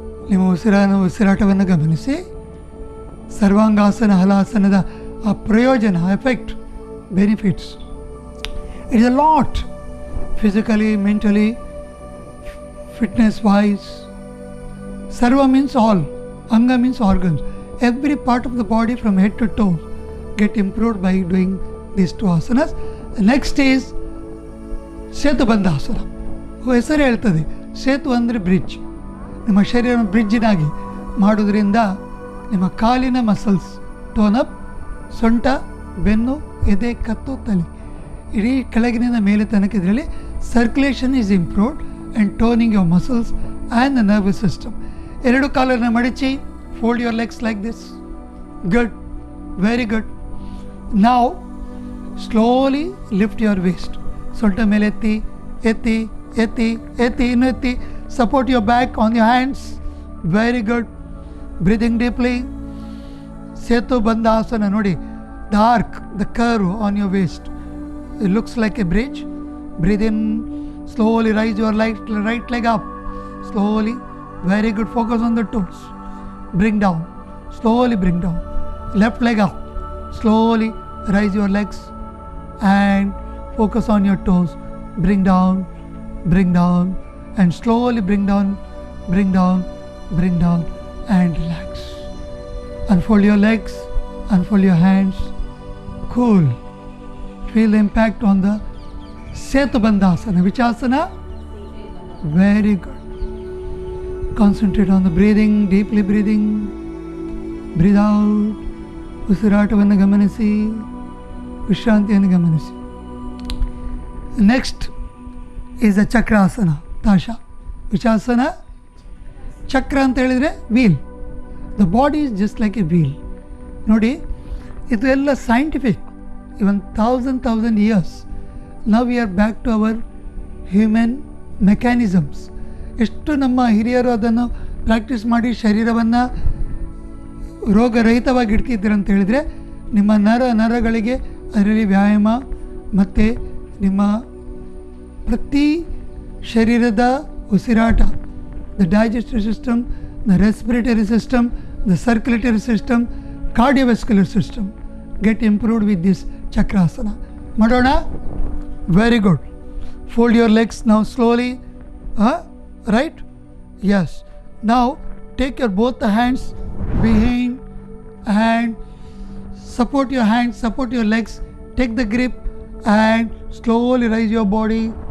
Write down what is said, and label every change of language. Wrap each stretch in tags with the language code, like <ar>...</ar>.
<kn>ನಿಮ್ಮ ಉಸಿರಾಟವನ್ನು ಗಮನಿಸಿ. ಸರ್ವಾಂಗಾಸನ ಹಲಾಸನದ ಆ ಪ್ರಯೋಜನ, effect, benefits,</kn> <en>It is a lot. Physically, mentally, fitness wise. Sarva means all. Anga means organs. Every part of the body from head to toe get improved by doing these two asanas. Next is ಸೇತುಬಂಧಾಸನ.</en> <kn>ಹೆಸರು ಹೇಳ್ತದೆ, ಸೇತು ಅಂದರೆ bridge. ನಿಮ್ಮ ಶರೀರ ಬ್ರಿಡ್ಜಿನಾಗಿ ಮಾಡೋದ್ರಿಂದ ನಿಮ್ಮ ಕಾಲಿನ muscles</kn> <en>Tone up.</en> <kn>ಸೊಂಟ, ಬೆನ್ನು, ಎದೆ, ಕತ್ತು, ತಲೆ ಇಡೀ ಕೆಳಗಿನಿಂದ ಮೇಲೆ ತನಕ ಇದರಲ್ಲಿ</kn> <en>Circulation is improved and toning your muscles and the nervous system.</en> <kn>ಎರಡು ಕಾಲನ್ನು ಮಡಚಿ.</kn> <en>Fold your legs like this. Good. Very good. Now slowly lift your waist.</en> <kn>ಸೊಂಟ ಮೇಲೆ ಎತ್ತಿ, ಎತ್ತಿ, ಎತ್ತಿ, ಎತ್ತಿ, ಇನ್ನು ಎತ್ತಿ.</kn> <en>Support your back on your hands. Very good. Breathing deeply.</en> <kn>Setu ಬಂಧಾಸನ ನೋಡಿ.</kn> <en>The arc, the curve on your waist. It looks like a bridge. Breathe in. Slowly raise your right leg up. Slowly. Very good. Focus on the toes. Bring down. Slowly bring down. Left leg up. Slowly raise your legs and focus on your toes. Bring down. Bring down. And slowly bring down. Bring down. Bring down. And relax. Unfold your legs. Unfold your hands. Cool. Feel the impact on the Setubandhasana. Which asana? Very good. Concentrate on the breathing, deeply breathing. Breathe out.</en> <kn>ಉಸಿರಾಟವನ್ನು ಗಮನಿಸಿ, ವಿಶ್ರಾಂತಿಯನ್ನು ಗಮನಿಸಿ.</kn> <en>next is a</en> <kn>chakrasana, ತಾಶ. ವಿಚಾಸನ ಚಕ್ರ ಅಂತ ಹೇಳಿದರೆ wheel.</kn> <en>The body is just like a wheel.</en> <kn>ನೋಡಿ, ಇದು ಎಲ್ಲ scientific.</kn> <en>Even 1000 years. Now we are back to our human mechanisms.</en> <kn>ಎಷ್ಟು ನಮ್ಮ ಹಿರಿಯರು ಅದನ್ನು ಪ್ರಾಕ್ಟೀಸ್ ಮಾಡಿ ಶರೀರವನ್ನು ರೋಗರಹಿತವಾಗಿ ಇಡ್ತಿದ್ರು ಅಂತ ಹೇಳಿದರೆ, ನಿಮ್ಮ ನರಗಳಿಗೆ ಅದರಲ್ಲಿ ವ್ಯಾಯಾಮ ಮತ್ತು ನಿಮ್ಮ ಪ್ರತಿ ಶರೀರದ ಉಸಿರಾಟ,</kn> <en>the digestive system, the respiratory system, the circulatory system, cardiovascular system get improved with this</en> <kn>chakrasana. ಮಾಡೋಣ.</kn> <en>Very good. Fold your legs now slowly. Right? Yes. Now take your both the hands behind and support your hands, support your legs. Take the grip and slowly raise your body.</en>